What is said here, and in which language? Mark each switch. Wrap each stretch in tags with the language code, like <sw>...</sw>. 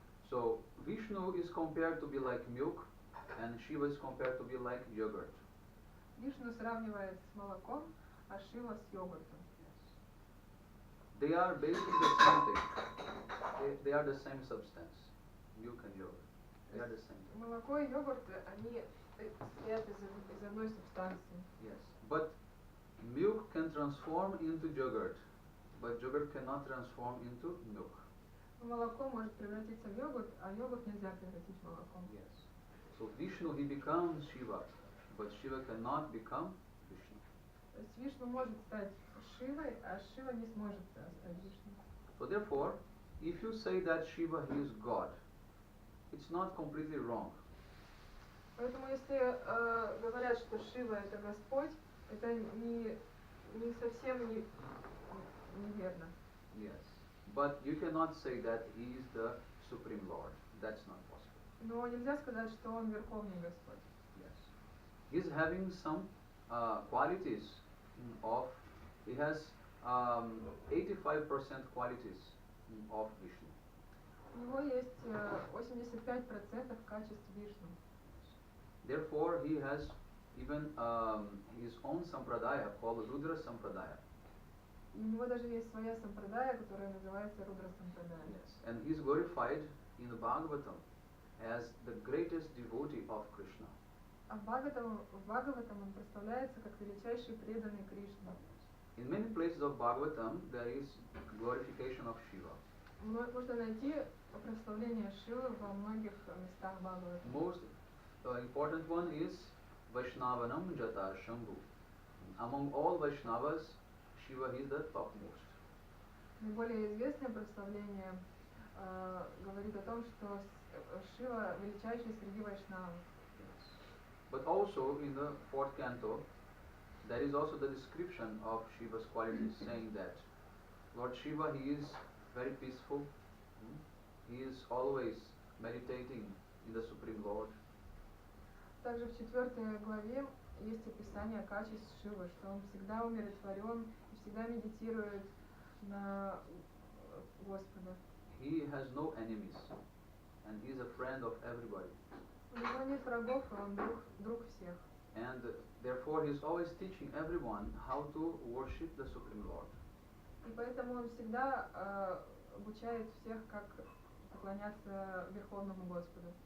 <en>So Vishnu is compared to be like milk, and Shiva is compared to be like yogurt.</en> <ru>Вишну сравнивает с молоком, а Шива с йогуртом.</ru> <en>Yes. They are basically the same thing. They are the same substance, milk and yogurt. They are the same thing.</en> <ru>Молоко и йогурт, они состоят из одной субстанции.</ru> <en>Yes. But milk can transform into yogurt, but yogurt cannot transform into milk.</en> <ru>Молоко может превратиться в йогурт, а йогурт нельзя превратить в молоко.</ru> <en>Yes. So Vishnu, he becomes Shiva, but Shiva cannot become Vishnu.</en> <ru>То есть Вишну может стать Шивой, а Шива не сможет стать Вишну.</ru> <en>So therefore, if you say that Shiva he is God, it's not completely wrong.</en> <ru>Поэтому если говорят, что Шива это Господь, это не совсем неверно.</ru> <en>Yes. But you cannot say that he is the Supreme Lord. That's not possible.</en> <ru>Но нельзя сказать, что он Верховный Господь.</ru> <en>Yes. He's having some qualities of, he has 85% qualities of Vishnu.</en> <ru>У него есть 85% качеств Вишну.</ru> <en>Therefore, he has even his own sampradaya called Rudra Sampradaya.</en> <ru>И у него даже есть своя сампрадая, которая называется Рудра Сампрадая.</ru> <en>Yes. And he is glorified in the Bhagavatam as the greatest devotee of Krishna.</en> <ru>А в Бхагаватам он прославляется как величайший преданный Кришне.</ru> <en>In many places of Bhagavatam, there is glorification of Shiva.</en> <ru>Можно найти прославление Шивы во многих местах Бхагаватам.</ru> <en>Most important one is</en> <sa>Vaishnavanam Jata Shambhu.</sa> <en>Among all Vaishnavas, Shiva is the topmost.</en> <ru>Наиболее известное прославление говорит о том, что Шива величайший среди вайшнавов.</ru> <en>But also in the 4th canto, there is also the description of Shiva's qualities, saying that Lord Shiva, he is very peaceful, he is always meditating in the Supreme Lord.</en> <ru>Также в 4 главе есть описание качеств Шивы, что он всегда умиротворен и всегда медитирует на Господа.</ru> <en>He has no enemies, and he is a friend of everybody.</en> <ru>У него нет врагов, и он друг всех.</ru> <en>And therefore he is always teaching everyone how to worship the Supreme Lord.</en> <ru>И поэтому он всегда обучает всех, как поклоняться Верховному Господу.</ru>